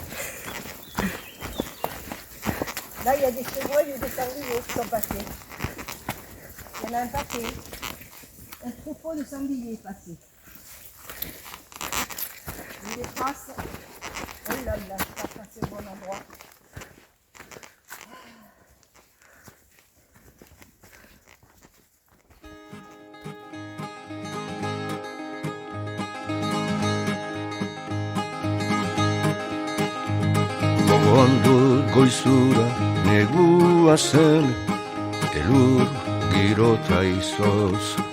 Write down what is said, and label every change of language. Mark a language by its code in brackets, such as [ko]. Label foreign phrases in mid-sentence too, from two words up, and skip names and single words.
[fr] Là, il y a des chevreuils et des sangliers qui sont passés. Il y en a un paquet. Un troupeau de sangliers est passé. Il les trace. Oh là là, je pas passé au bon endroit. [eu] Gogoan dut goizura negua zen, elur girota izoz.